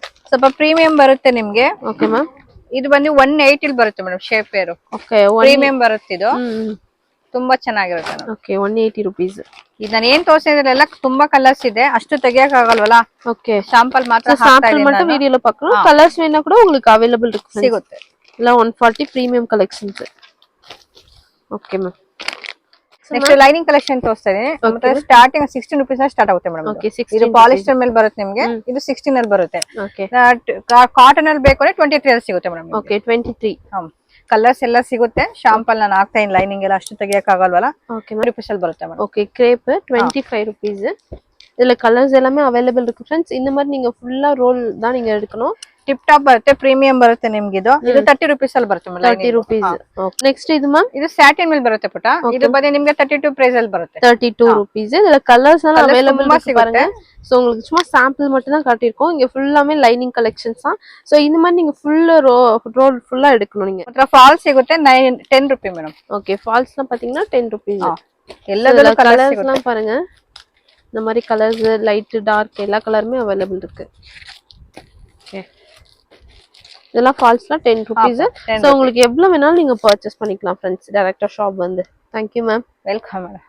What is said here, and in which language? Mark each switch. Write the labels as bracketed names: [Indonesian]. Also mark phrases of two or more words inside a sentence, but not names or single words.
[Kannada] ಸ್ವಲ್ಪ ಪ್ರೀಮಿಯಂ ಬರುತ್ತೆ ನಿಮಗೆ. [English] okay ma'am. [Kannada] ಇದು ಬಂದು 180 ಇಲ್ಲಿ ಬರುತ್ತೆ ಮೇಡಂ. ಶೇಪ್ ಪೇರು. ಓಕೆ ಪ್ರೀಮಿಯಂ ಬರುತ್ತೆ ಇದು. ತುಂಬಾ ಚೆನ್ನಾಗಿರುತ್ತೆ. [English] okay 180 rupees. [Kannada] ಇದು ನಾನು ಏನ್ ತೋರಿಸಿದ್ರಲ್ಲ ತುಂಬಾ ಕಲರ್ಸ್ ಇದೆ, ಅಷ್ಟು ತೆಗಿಯಕ ಆಗಲ್ವಲ್ಲ. ಓಕೆ ಶಾಂಪಲ್ ಮಾತ್ರ ಹಾಕ್ತಾ [Tamil] சாம்பிள் [Kannada] ಇದೀನಿ [Tamil] மட்டும் வீடியோல பார்க்கணும். கலர்ஸ் வேணா கூட உங்களுக்கு அவைலபிள் இருக்கு [Kannada] ಸಿಗುತ್ತೆ. ಇಲ್ಲ 140 [English] premium collections. okay ma'am. next lining collection [Kannada] ತೋರಿಸ್ತಾ ಇದೀನಿ. ಮತ್ತೆ [English] starting 16 rupees start [Kannada] ಆಗುತ್ತೆ ಮೇಡಂ. ಓಕೆ 16. ಇದು ಪಾಲಿಸ್ಟರ್ ಮೇಲೆ ಬರುತ್ತೆ ನಿಮಗೆ. ಇದು 16 ಅಲ್ಲಿ ಬರುತ್ತೆ. ಓಕೆ ಕಾಟನ್ ಅಲ್ಲಿ ಬೇಕು ಅಂದ್ರೆ 23 ಅಲ್ಲಿ ಸಿಗುತ್ತೆ ಮೇಡಂ. ಓಕೆ 23. ಕಲರ್ಸ್ ಎಲ್ಲ ಸಿಗುತ್ತೆ. ಶಾಂಪಲ್ ನಾನು ಹಾಕ್ತಾ ಇದೀನಿ. ಲೈನಿಂಗ್ ಎಲ್ಲ ಅಷ್ಟು ತೆಗಿಯಕ ಆಗಲ್ವಲ್ಲ. ಓಕೆ ರೂಪೀಸ್ ಅಲ್ಲಿ ಬರುತ್ತೆ ಮೇಡಂ. [English] okay crepe 25 rupees. [Tamil] இதுல கலர்ஸ் எல்லாமே அவைலபிள் இருக்கு फ्रेंड्स. இந்த மாதிரி நீங்க ஃபுல்லா ரோல் தான் நீங்க எடுக்கணும். [English] tip top [Kannada] ಬರುತ್ತೆ. ಪ್ರೀಮಿಯಂ ಬರುತ್ತೆ ನಿಮ್ಗೆ. ಇದು 30 ರೂಪೀಸ್ ಅಲ್ಲಿ ಬರುತ್ತೆ ಮೇಡಂ. [English] 30 rupees. okay next [Kannada] ಇದು ಮ್ಯಾಮ್. ಇದು ಸ್ಯಾಟಿನ್ ಮೇಲೆ ಬರುತ್ತೆ ಪುಟ. ಇದು ಬಂದು ನಿಮಗೆ 32 ಪ್ರೈಸ್ ಅಲ್ಲಿ ಬರುತ್ತೆ. 32 rupees. [Tamil] இதுல கலர்ஸ் எல்லாம் அவைலபிள் இருக்கு பாருங்க. சோ உங்களுக்கு சும்மா சாம்பிள் மட்டும் தான் காட்டியிருக்கோம். இங்க ஃபுல்லாமே [English] lining collections [Tamil] தான். சோ இந்த மாதிரி நீங்க [English] full roll [Tamil] ஃபுல்லா எடுக்கணும் நீங்க. [Kannada] ಮತ್ತೆ ಫಾಲ್ ಸಿಗುತ್ತೆ 10 ರೂಪಾಯಿ ಮೇಡಂ. [Tamil] ஓகே ஃபால்ஸ்லாம் பாத்தீங்கன்னா 10 rupees. [Kannada] ಎಲ್ಲದಲ್ಲೂ [Tamil] கலர்ஸ் எல்லாம் பாருங்க. இந்த மாதிரி கலர்ஸ் [English] light dark [Tamil] எல்லா கலருமே அவைலபிள் இருக்கு. ஓகே இதெல்லாம் ஃபால்ஸ்லாம் 10 rupees. சோ உங்களுக்கு எவ்வளவு வேணாலும் நீங்க பர்ச்சேஸ் பண்ணிக்கலாம் फ्रेंड्स. டைரக்டா ஷாப் வந்து [English] thank you ma'am. welcome madam.